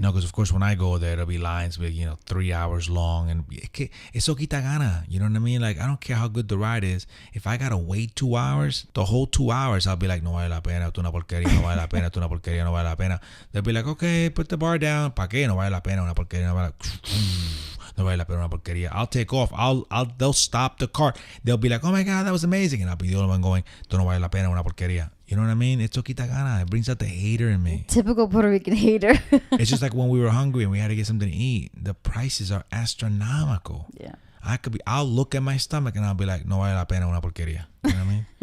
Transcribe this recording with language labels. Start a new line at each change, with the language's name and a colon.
English: No, because of course when I go there, there'll be lines with 3 hours long, and
Spanish: eso quita gana.
English: You know what I mean? Like, I don't care how good the ride is. If I gotta wait 2 hours, the whole 2 hours, I'll be like,
Spanish: no vale la pena,
English: tú una porquería, no vale la pena, tú una porquería, no vale la pena. They'll be like, okay, put the bar down.
Spanish: ¿Pa qué? No vale la pena, una porquería, no vale. No vale la pena, una porquería.
English: I'll take off. They'll stop the car. They'll be like, oh my God, that was amazing, and I'll be the only one going,
Spanish: tú no vale la pena, una porquería.
English: You know what I mean?
Spanish: Esto quita gana.
English: It brings out the hater in me. Typical Puerto Rican hater. It's just like when we were hungry and we had to get something to eat. The prices are astronomical. Yeah. I'll look at my stomach and I'll be like,
Spanish: no vale la pena, una porquería.
English: You know what I mean?